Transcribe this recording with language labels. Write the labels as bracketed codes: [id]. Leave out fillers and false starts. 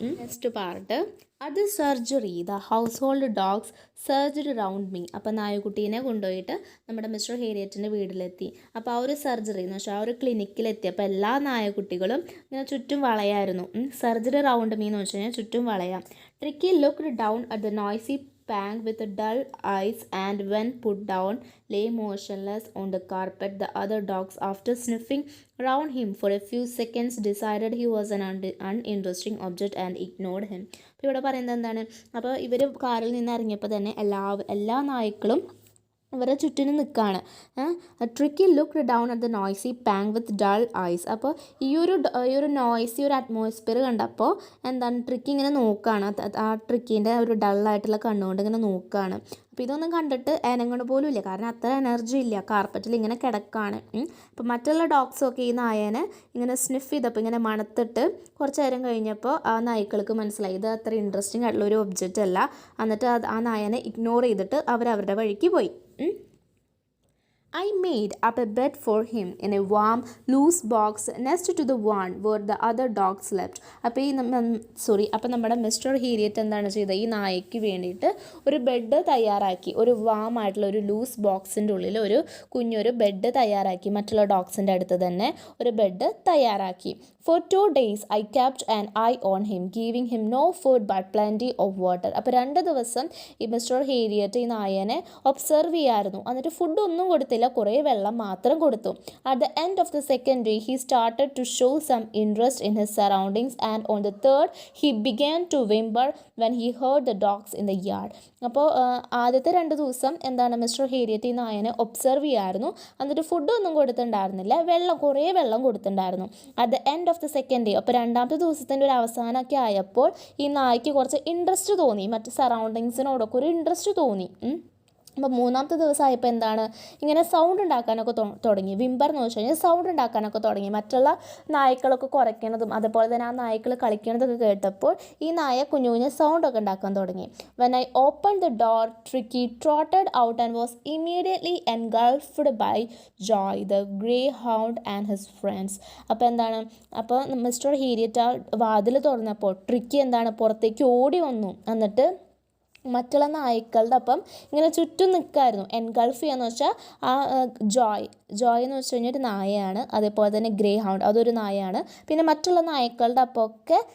[en] Next part, അത് surgery the household dogs surgery round me. [ml] അപ്പോൾ നായക്കുട്ടീനെ കൊണ്ടുപോയിട്ട് നമ്മുടെ മിസ്റ്റർ ഹേരിയറ്റിൻ്റെ വീട്ടിലെത്തി. അപ്പോൾ ആ ഒരു സർജറി എന്ന് വെച്ചാൽ ആ ഒരു ക്ലിനിക്കിലെത്തി. അപ്പോൾ എല്ലാ നായക്കുട്ടികളും ഇങ്ങനെ ചുറ്റും വളയായിരുന്നു. സർജറി റൗണ്ട് മീ എന്ന് വെച്ച് കഴിഞ്ഞാൽ ചുറ്റും വളയാം. [en] Tricki looked down at the noisy pang with dull eyes and when put down lay motionless on the carpet. The other dogs, after sniffing round him for a few seconds, decided he was an uninteresting object and ignored him. [ml] അപ്പോൾ ഇവിടെ പറയുന്നത് എന്താണ്, അപ്പോൾ ഇവർ കാറിൽ നിന്ന് ഇറങ്ങിയപ്പോൾ തന്നെ എല്ലാ നായ്ക്കളും ഇവരെ ചുറ്റിനും നിൽക്കുകയാണ്. [en] Tricki looked down at the noisy pang with dull eyes. [ml] അപ്പോൾ ഈ ഒരു നോയ്സി ഒരു അറ്റ്മോസ്ഫിയർ കണ്ടപ്പോൾ എന്താണ്, ട്രിക്കി ഇങ്ങനെ നോക്കുകയാണ്, ആ ട്രിക്കിൻ്റെ ഒരു ഡള്ളായിട്ടുള്ള കണ്ണുകൊണ്ട് ഇങ്ങനെ നോക്കുകയാണ്. അപ്പോൾ ഇതൊന്നും കണ്ടിട്ട് അനങ്ങണ പോലും ഇല്ല, കാരണം അത്ര എനർജി ഇല്ല, കാർപ്പറ്റിൽ ഇങ്ങനെ കിടക്കുകയാണ്. അപ്പോൾ മറ്റുള്ള ഡോഗ്സൊക്കെ ഈ നായേനെ ഇങ്ങനെ സ്നിഫ് ചെയ്തപ്പോൾ ഇങ്ങനെ മണത്തിട്ട് കുറച്ച് നേരം കഴിഞ്ഞപ്പോൾ ആ നായ്ക്കൾക്ക് മനസ്സിലായി ഇത് അത്ര ഇൻട്രസ്റ്റിംഗ് ആയിട്ടുള്ള ഒരു ഒബ്ജക്റ്റ് അല്ല. എന്നിട്ട് ആ നായനെ ഇഗ്നോർ ചെയ്തിട്ട് അവരവരുടെ വഴിക്ക് പോയി. [en] I made up a bed for him in a warm, loose box next to the one where the other dogs slept. [ml] അപ്പോൾ നമ്മുടെ മിസ്റ്റർ ഹേരിയറ്റ് എന്താണ് ചെയ്തത്, ഈ നായയ്ക്ക് വേണ്ടിയിട്ട് ഒരു ബെഡ് തയ്യാറാക്കി, ഒരു വാം ആയിട്ടുള്ള ഒരു ലൂസ് ബോക്സിൻ്റെ ഉള്ളിൽ ഒരു കുഞ്ഞൊരു ബെഡ് തയ്യാറാക്കി, മറ്റുള്ള ഡോഗ്സിൻ്റെ അടുത്ത് തന്നെ ഒരു ബെഡ് തയ്യാറാക്കി. [en] For 2 days I kept an eye on him, giving him no food but plenty of water. [ml] അപ്പോൾ 2 ദിവസം ഈ മിസ്റ്റർ ഹേരിയറ്റ് ഈ നായനെ ഒബ്സർവ് ചെയ്യായിരുന്നു, എന്നിട്ട് ഫുഡ് ഒന്നും കൊടുത്തില്ല, കുറേ വെള്ളം മാത്രം കൊടുത്തു. [en] At the end of the second day he started to show some interest in his surroundings and on the third he began to whimper when he heard the dogs in the yard. [ml] അപ്പോൾ ആദ്യത്തെ 2 ദിവസം എന്താണ്, mister ഹേരിയറ്റ് ഈ നായനെ observe ചെയ്യായിരുന്നു, എന്നിട്ട് ഫുഡൊന്നും കൊടുത്തിട്ടുണ്ടായിരുന്നില്ല, കുറേ വെള്ളം കൊടുത്തിട്ടുണ്ടായിരുന്നു. [en] At the end of the second day, [ml] അപ്പോൾ 2ാമത്തെ ദിവസത്തിൻ്റെ ഒരു അവസാനമൊക്കെ ആയപ്പോൾ ഈ നായ്ക്ക് കുറച്ച് ഇൻട്രസ്റ്റ് തോന്നി, മറ്റ് സറൗണ്ടിങ്സിനോടൊക്കെ ഒരു ഇൻട്രസ്റ്റ് തോന്നി. അപ്പോൾ 3ാമത്തെ ദിവസമായപ്പോൾ എന്താണ്, ഇങ്ങനെ സൗണ്ട് ഉണ്ടാക്കാനൊക്കെ തുടങ്ങി. വിംബർ എന്ന് വെച്ച് കഴിഞ്ഞാൽ സൗണ്ട് ഉണ്ടാക്കാനൊക്കെ തുടങ്ങി, മറ്റുള്ള നായ്ക്കളൊക്കെ കുറയ്ക്കണതും അതുപോലെ തന്നെ ആ നായ്ക്കൾ കളിക്കണതൊക്കെ കേട്ടപ്പോൾ ഈ നായ കുഞ്ഞു കുഞ്ഞു സൗണ്ടൊക്കെ ഉണ്ടാക്കാൻ തുടങ്ങി. [en] When I opened the door, Tricky trotted out and was immediately engulfed by joy, the greyhound and his friends. [ml] അപ്പോൾ എന്താണ്, അപ്പോൾ മിസ്റ്റർ ഹേരിയറ്റ് ആ വാതിൽ തുറന്നപ്പോൾ ട്രിക്കി എന്താണ് പുറത്തേക്ക് ഓടി വന്നു, എന്നിട്ട് മറ്റുള്ള നായ്ക്കളുടെ അപ്പം ഇങ്ങനെ ചുറ്റും നിൽക്കായിരുന്നു. എൻഗൾഫ് ചെയ്യാന്ന് വെച്ചാൽ ആ ജോയ് എന്ന് വെച്ച് കഴിഞ്ഞാൽ ഒരു നായയാണ്, അതേപോലെ തന്നെ ഗ്രേ ഹൗണ്ട് അതൊരു നായയാണ്. പിന്നെ മറ്റുള്ള നായ്ക്കളുടെ അപ്പമൊക്കെ